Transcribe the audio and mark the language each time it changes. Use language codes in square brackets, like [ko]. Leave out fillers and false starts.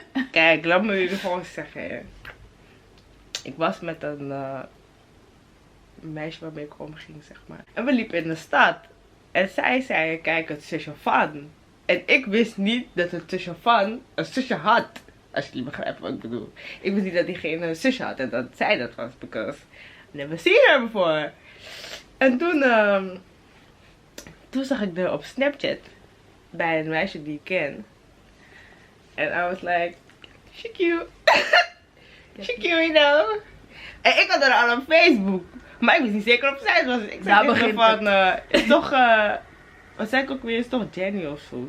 [nl] Kijk, laat me jullie gewoon zeggen. Ik was met een meisje waarmee ik omging, zeg maar. En we liepen in de stad. En zij zei, kijk, het zusje van. En ik wist niet dat het zusje van een zusje had. Als je niet begrijpt wat ik bedoel. Ik wist niet dat diegene een zusje had. En dat zij dat was. [en] Because I never seen her before. [nl] En toen zag ik haar op Snapchat. Bij een meisje die ik ken. En [en] I was like, she cute. She cute, you know. [nl] En ik had haar al op Facebook. Maar ik wist niet zeker of zij het was. Ik zei tegen haar van, is toch, wat zei ik ook weer? Is toch Jenny of zo?